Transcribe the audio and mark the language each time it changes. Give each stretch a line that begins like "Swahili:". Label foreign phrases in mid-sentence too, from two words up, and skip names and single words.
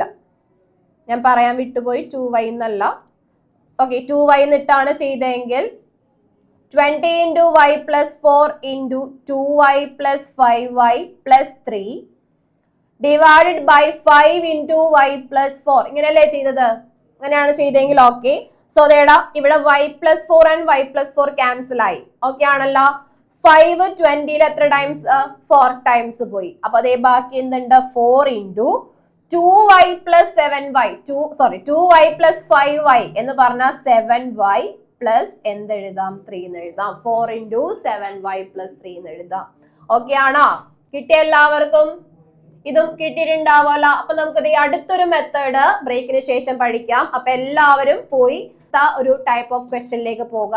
Malayalam: ഞാൻ പറയാൻ വിട്ടുപോയി, 2y എന്നല്ല. ഓക്കെ, 2y ഇട്ടാണ് ചെയ്തെങ്കിൽ
English: 20 into y plus 4 into 2y plus 5y plus 3 divided by 5 into y plus 4.
Malayalam: ഇങ്ങനെയല്ലേ ചെയ്തത്? അങ്ങനെയാണ് ചെയ്തെങ്കിൽ ഓക്കെ. സോ ദേടാ, ഇവിടെ
English: y plus 4 and y plus 4
Malayalam: ക്യാൻസൽ ആയി. ഓക്കെ ആണല്ലോ? 5 20 എത്ര ടൈംസ്? 4 ടൈംസ് പോയി. അപ്പൊ അതേ ബാക്കി എന്തുണ്ട്?
English: 4 into 2y plus 7y 2y plus 5y
Malayalam: എന്ന് പറഞ്ഞാൽ
English: 7y plus
Malayalam: എന്തെഴുതാം 3 എന്ന് എഴുതാം.
English: 4 into 7y plus 3
Malayalam: എന്ന് എഴുതാം. ഓക്കെ ആണോ? കിട്ടിയ എല്ലാവർക്കും? ഇതും കിട്ടിയിട്ടുണ്ടാവുമല്ലോ. അപ്പൊ നമുക്ക് അടുത്തൊരു മെത്തേഡ് ബ്രേക്കിന് ശേഷം പഠിക്കാം. അപ്പൊ എല്ലാവരും പോയി ഒരു
English: type of question
Malayalam: പോകാം.